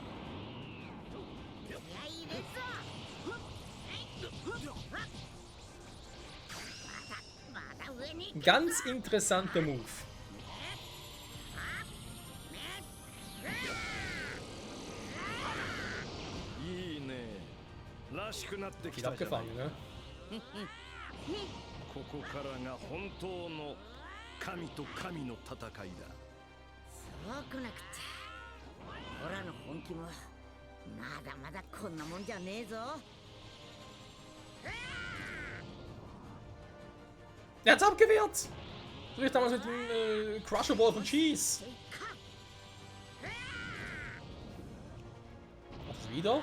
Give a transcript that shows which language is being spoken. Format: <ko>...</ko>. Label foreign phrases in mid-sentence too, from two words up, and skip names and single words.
<de>Ein ganz interessanter Move. Viel abgefangen, ne?</de> <ja>ここからが本当の神と神の戦いだ。そうくなくちゃオラの本気もまだまだこんなもんじゃねえぞ</ja> <de>Er hat's abgewehrt! So wie damals mit dem Crusher Ball von Cheese. Macht das wieder?</de>